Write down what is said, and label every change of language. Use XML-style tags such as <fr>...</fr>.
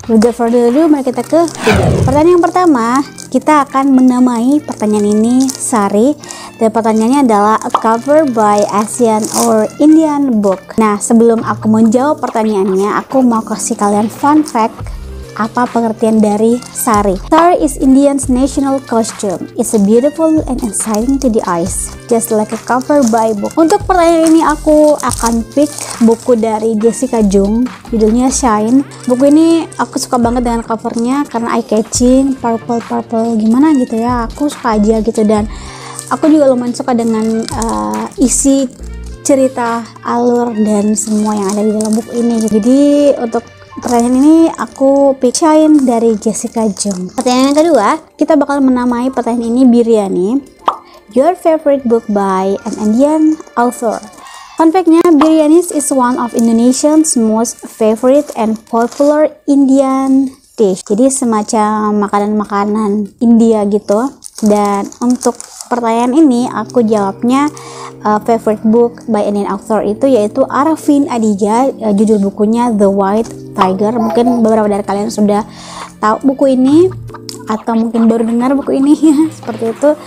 <en>Without further ado,</en> <id>mari kita ke video. Pertanyaan yang pertama, kita akan menamai pertanyaan ini Sari, dan pertanyaannya adalah</id> <en>a cover by Asian or Indian book.</en> <id>Nah, sebelum aku menjawab pertanyaannya, aku mau kasih kalian fun fact apa pengertian dari sari.</id> <en>Sari is Indian's national costume. It's a beautiful and exciting to the eyes, just like a cover by book.</en> <id>Untuk pertanyaan ini aku akan pick buku dari Jessica Jung, judulnya Shine. Buku ini aku suka banget dengan covernya karena eye catching, purple gimana gitu ya. Aku suka aja gitu, dan aku juga lumayan suka dengan isi cerita, alur, dan semua yang ada di dalam buku ini. Jadi untuk pertanyaan ini aku pick Shine dari Jessica Jung. Pertanyaan yang kedua, kita bakal menamai pertanyaan ini Biryani,</id> <en>your favorite book by an Indian author. Fun fact-nya, Biryani is one of Indonesia's most favorite and popular Indian dish.</en> <id>Jadi semacam makanan-makanan India gitu. Dan untuk pertanyaan ini aku jawabnya</id> <en>favorite book by Indian author</en> <id>itu yaitu Arvind Aditya. Judul bukunya The White Tiger. Mungkin beberapa dari kalian sudah tahu buku ini atau mungkin baru dengar buku ini seperti itu.</id>